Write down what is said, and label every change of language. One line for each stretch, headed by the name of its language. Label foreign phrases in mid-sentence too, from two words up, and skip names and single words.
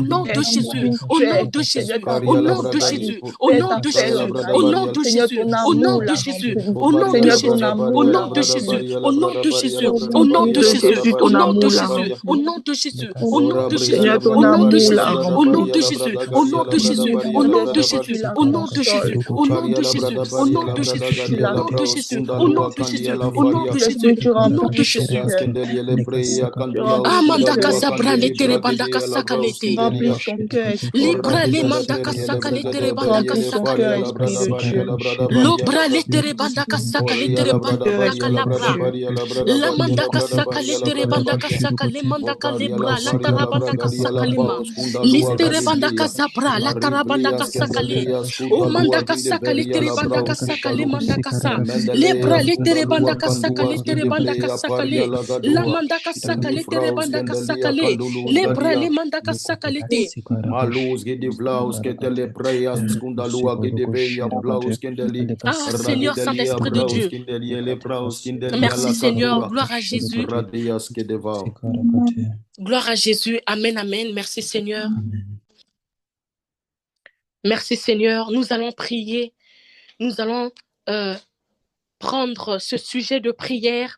French: nom de Jésus, au nom de Jésus, au nom de Jésus, au nom de Jésus, au nom de Jésus, au nom de Jésus, au nom de Jésus, au nom de Jésus, au nom de de Jésus, au nom de Jésus, au nom de Jésus, au nom de Jésus, au nom de Jésus, au nom de Jésus, au nom de Jésus, au nom de Jésus, au nom de Jésus, au nom de Jésus, au nom de Jésus, au nom de Jésus, au nom de Jésus, au nom de Jésus, au nom de Jésus, au nom de Jésus. Amandaka sabra letere bandaka sakalete. Libra le mandaka sakaletere bandaka sakalete. Lobra letere bandaka sakaletere bandaka labra. La mandaka sakaletere bandaka sakale mandaka libra la tarabandaka sakalema. Listere bandaka sabra la tarabandaka sakale. O mandaka sakaletere bandaka sakale mandaka sa. Lebra letere bandaka sakaletere bandaka sakale. La mandaka sakaletere bandaka sakale. Lebra le mandaka sakalete. Malus gidi vlaus que te le preyas kundalua gidi veya vlaus kindeli. Ah Seigneur Saint-Esprit de Dieu. Merci Seigneur, gloire à Jésus. Gloire à Jésus, amen, amen. Merci Seigneur. Merci Seigneur. Nous allons prier. Nous allons prendre ce sujet de prière.